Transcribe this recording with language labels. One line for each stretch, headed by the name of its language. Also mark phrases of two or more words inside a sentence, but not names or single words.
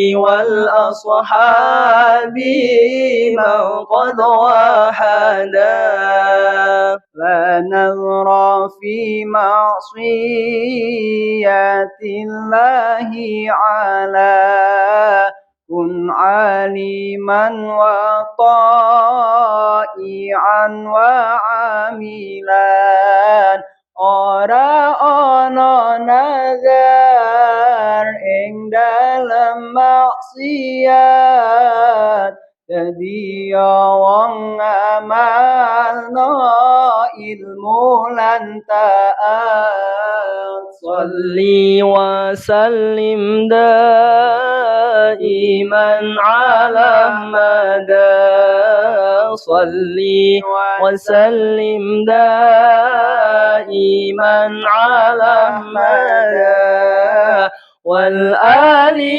Arabic: والأصحاب من قد وحدا لا نذر في معصية الله على كن عالما وطائعا وعاملا
Javanese: ora ana nazar ing dalem maksiat dadi wong amalno ilmu lan taat
Arabic: صل وسلم دائما على مدى صل وسلم دائما على مدى والآل